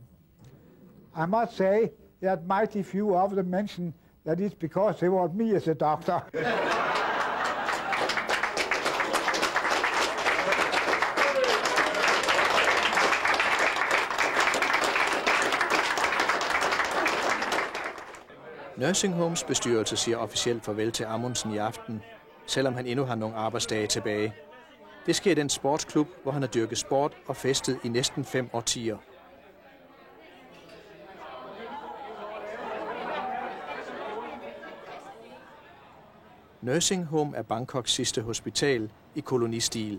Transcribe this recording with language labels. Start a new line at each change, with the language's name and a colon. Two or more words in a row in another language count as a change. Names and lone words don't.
English: I must say that mighty few of them mention that it's because they want me as a doctor.
Danish: Nursing Homes bestyrelse siger officielt farvel til Amundsen i aften, selvom han endnu har nogle arbejdsdage tilbage. Det sker i den sportsklub, hvor han har dyrket sport og festet i næsten 5 årtier. Nursing Home er Bangkoks sidste hospital i kolonistil.